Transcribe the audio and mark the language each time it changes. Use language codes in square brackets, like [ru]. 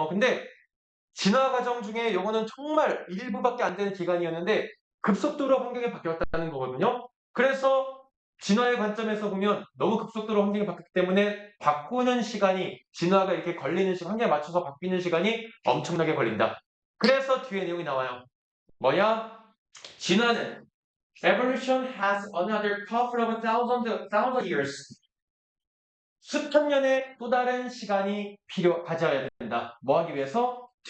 [ko] 근데 진화 과정 중에 요거는 정말 일부밖에 안 되는 기간이었는데 급속도로 환경이 바뀌었다는 거거든요. 그래서 진화의 관점에서 보면 너무 급속도로 환경이 바뀌었기 때문에 바꾸는 시간이 진화가 이렇게 걸리는 시간, 환경에 맞춰서 바뀌는 시간이 엄청나게 걸린다. 그래서 뒤에 내용이 나와요. 뭐야? [en] 진화는 Evolution has another couple of thousand years. [ko] 수천 년의 또 다른 시간이 가져야 된다. 뭐 하기 위해서?